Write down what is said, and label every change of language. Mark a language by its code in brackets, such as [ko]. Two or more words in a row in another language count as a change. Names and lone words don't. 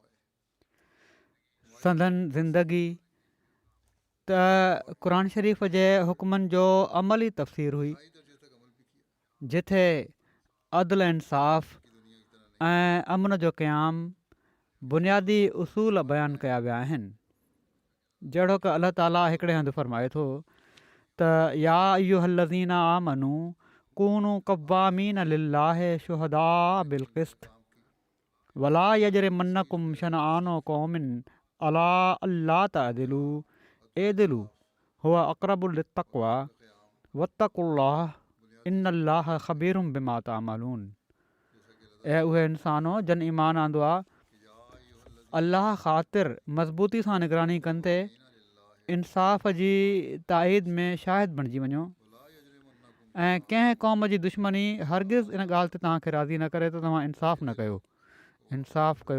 [sd] संदन ज़िंदगी त क़ुर शरीफ़ जे हुकमनि जो अमली तफ़सीर हुई जिथे अदल इंसाफ़ ऐं अमन जो क़याम बुनियादी उसूल बयानु कया विया आहिनि. जहिड़ो की अल्लाह ताला हिकिड़े हंधि फ़रमाए थो त [ar] يا أيها الذين آمنوا كونوا قوامين لله شهداء بالقسط ولا يجرمنكم شنآن قوم على ألا تعدلوا اعدلوا هو أقرب للتقوى واتقوا الله إن الله خبير بما تعملون. [sd] ऐं उहे इंसानो जन ईमान आंदो आहे अल्लाह ख़ातिर मज़बूती सां निगरानी कंदे इंसाफ़ जी ताईद में शाहिद बणिजी वञो ऐं कंहिं क़ौम जी दुश्मनी हरगिज़ इन ॻाल्हि ते तव्हांखे राज़ी न करे त तव्हां इंसाफ़ न कयो.